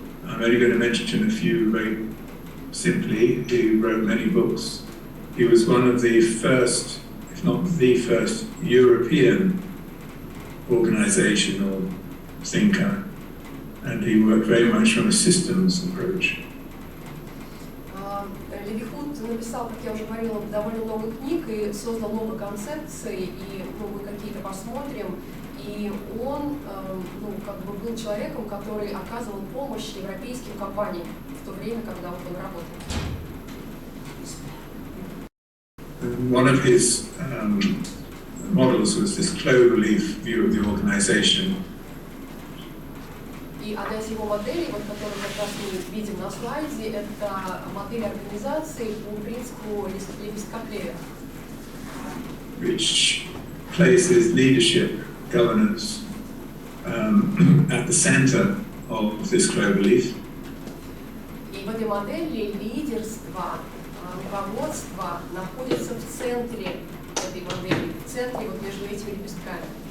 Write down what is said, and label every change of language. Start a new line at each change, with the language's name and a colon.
English: I'm only going to mention a few very simply. He wrote many books. He was one of the first, if not the first, European organizational thinker, and he worked very much from a systems approach.
Russian: Левихут написал, как я уже говорила, довольно много книг и создал много концепций, и мы какие-то посмотрим. И он был человеком, который оказывал помощь европейским компаниям в то время, когда он работал.
English: One of his models was this cloverleaf view of the organization.
Russian: И одна из его моделей, которую как раз мы видим на слайде, это модель организации по принципу лепестка клевера.
English: Which places leadership, governance at the center of this cloverleaf.
Russian: И в этой модели лидерство, руководство находится в центре этой модели, в центре между этими лепестками.